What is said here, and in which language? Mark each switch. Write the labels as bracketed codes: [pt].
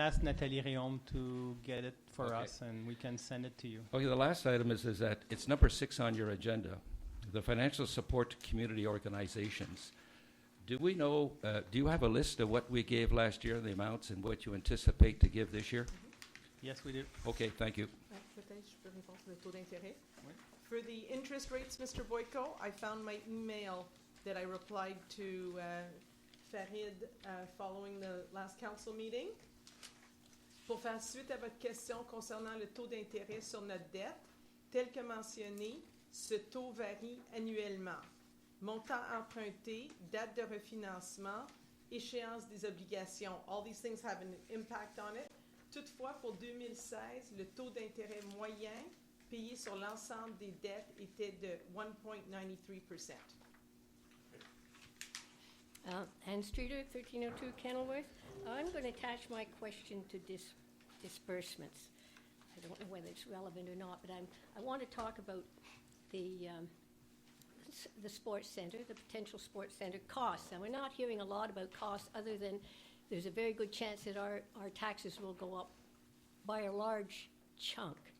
[en] can ask Nathalie Réaume to get it for Okay. us, and we can send it to you. Okay, the last item is that it's number 6 on your agenda, the financial support to community organizations. Do we know, do you have a list of what we gave last year, the amounts, and what you anticipate to give this year? Yes, we do. Okay, thank you. [fr] Peut-être je peux répondre sur le taux d'intérêt. Oui. [en] For the interest rates, Mr. Boyko, I found my email that I replied to Farid following the last council meeting. [fr] Pour faire suite à votre question concernant le taux d'intérêt sur notre dette, tel que mentionné, ce taux varie annuellement. Montant emprunté, date de refinancement, échéance des obligations. [en] All these things have an impact on it. [fr] Toutefois, pour 2016, le taux d'intérêt moyen payé sur l'ensemble des dettes était de 1.93%. [en] Ann Streeter, 1302 Kenilworth. I'm going to attach my question to disbursements. I don't know whether it's relevant or not, but I want to talk about the sports center, the potential sports center costs. And we're not hearing a lot about costs other than there's a very good chance that our taxes will go up by a large chunk.